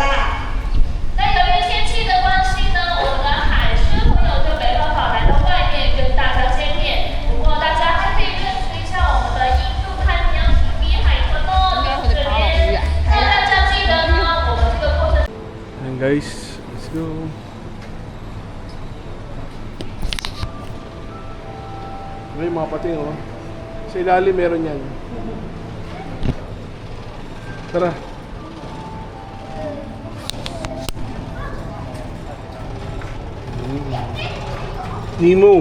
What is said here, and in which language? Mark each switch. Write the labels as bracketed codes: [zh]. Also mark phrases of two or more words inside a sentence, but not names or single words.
[zh] 那由於天氣的關係呢，我們的海獅朋友就沒辦法來到外面跟大家見面。不過大家還可以認識一下我們的印度太平洋挺鼻海豚哦，在這邊。那大家記得呢，我們這個過程。 [tl] Ayan guys, [en] let's go. [tl] May mga pating oh. Sa ilalim meron yan. Tara. Nemo.